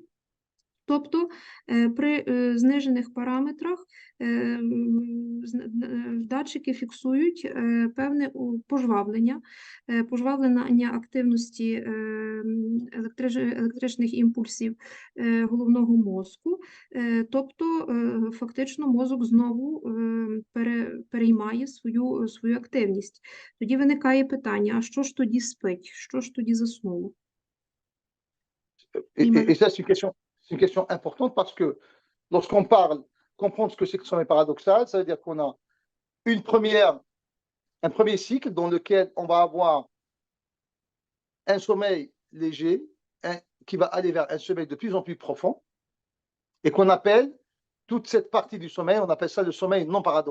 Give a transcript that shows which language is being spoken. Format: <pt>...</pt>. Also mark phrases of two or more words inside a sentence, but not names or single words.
<uk>Тобто при знижених параметрах датчики фіксують певне пожвавлення активності електричних імпульсів головного мозку. Тобто фактично мозок знову переймає свою активність. Тоді виникає питання, а що ж тоді спить, що ж тоді заснуло?</uk> <fr>Et ça, c'est une question importante parce que lorsqu'on parle, comprendre ce que c'est que le sommeil paradoxal, ça veut dire qu'on a un premier cycle dans lequel on va avoir un sommeil léger qui va aller vers un sommeil de plus en plus profond et qu'on appelle toute cette partie du sommeil, on appelle ça le sommeil non paradoxal.</fr>